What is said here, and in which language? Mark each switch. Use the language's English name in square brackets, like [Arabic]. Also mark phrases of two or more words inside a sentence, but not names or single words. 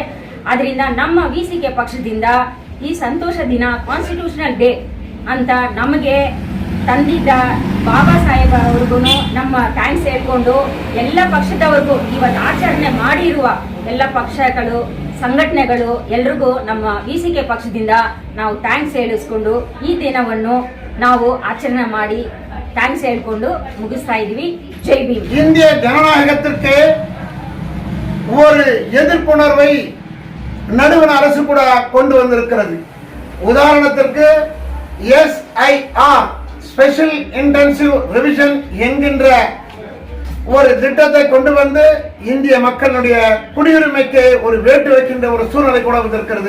[Kannada] ಅದರಿಂದ ನಮ್ಮ ವಿಸಿಕೆ ಪಕ್ಷದಿಂದ ಈ ಸಂತೋಷ ದಿನ, [English] constitutional day [Kannada] ಅಂತ ನಮಗೆ ತಂದಿದ್ದ ಬಾಬಾ ಸಾಹೇಬ್ ಅವ್ರಿಗೂ ನಮ್ಮ ಥ್ಯಾಂಕ್ಸ್ ಹೇಳ್ಕೊಂಡು ಎಲ್ಲ ಪಕ್ಷದವ್ರಿಗೂ ಇವತ್ತು ಆಚರಣೆ ಮಾಡಿರುವ ಎಲ್ಲ ಪಕ್ಷಗಳು, ಸಂಘಟನೆಗಳು ಎಲ್ರಿಗೂ ನಮ್ಮ ವಿಸಿಕೆ ಪಕ್ಷದಿಂದ ನಾವು ಥ್ಯಾಂಕ್ಸ್ ಹೇಳಿಸ್ಕೊಂಡು ಈ ದಿನವನ್ನು ನಾವು ಆಚರಣೆ ಮಾಡಿ ಥ್ಯಾಂಕ್ಸ್ ಹೇಳ್ಕೊಂಡು ಮುಗಿಸ್ತಾ ಇದೀವಿ. ಜೈ ಭೀಮ್. [Tamil] இந்திய ஜனநாயகத்திற்கு ஒரு எதிர்ப்புணர்வை நடுவண் அரசு கூட கொண்டு வந்திருக்கிறது. உதாரணத்திற்கு SIR [English] special intensive revision [Tamil] என்கின்ற ஒரு திட்டத்தை கொண்டு வந்து இந்திய மக்களுடைய குடியுரிமைக்கு ஒரு வேட்டு வைக்கின்ற ஒரு சூழ்நிலை கூட வந்திருக்கிறது.